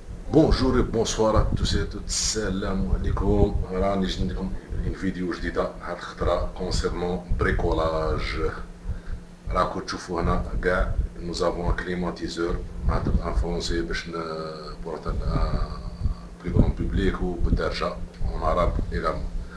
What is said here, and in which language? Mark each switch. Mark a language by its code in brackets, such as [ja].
[fr] Bonjour et bonsoir à tous et toutes, salam alaikum. [ar] راني جيت لكم [fr] une [ar] فيديو جديدة هاد الخطرة [fr] concernant bricolage. [ar] راكو تشوفوا هنا كاع [fr] nous avons un climatiseur [ar] نهضر [fr] en français [ar] باش [fr] pour un plus grand public [ar] ou بالدارجة [fr] en arabe également.